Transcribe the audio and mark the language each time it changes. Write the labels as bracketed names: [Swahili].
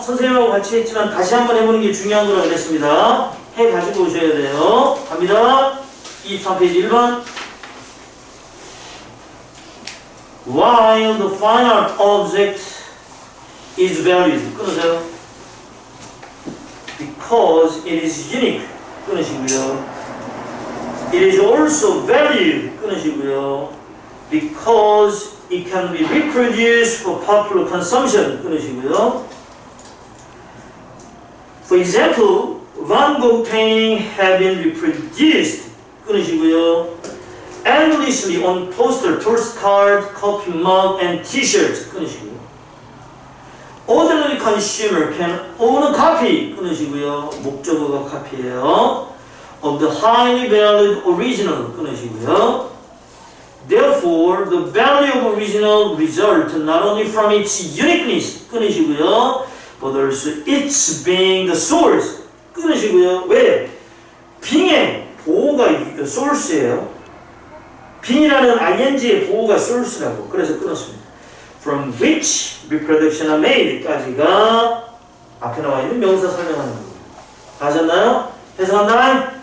[Korean] 선생님하고 같이 했지만 다시 한번 해보는 게 중요한 거라고 그랬습니다. 해가지고 오셔야 돼요. 갑니다. [English] 23페이지 1번 While the fine art object is valued 끊으세요. Because it is unique 끊으시고요. It is also valued 끊으시고요. Because it can be reproduced for popular consumption 끊으시고요. For example, Van Gogh painting have been reproduced 끊으시고요. endlessly on poster, postcard, coffee mug, and t-shirts 끊으시고요. ordinary consumer can own a copy 끊으시고요. [Korean] 목적어가 카피예요. [English] of the highly valued original 끊으시고요. therefore, the value of original result not only from its uniqueness 끊으시고요. but also its being the source 끊으시고요. [Korean] 왜? 빙의 보호가 source예요. 빙이라는 ing의 보호가 source라고 그래서 끊었습니다. [English] From which reproduction are made [Korean] 까지가 앞에 나와 있는 명사 설명하는 겁니다. 아셨나요? 해석한다.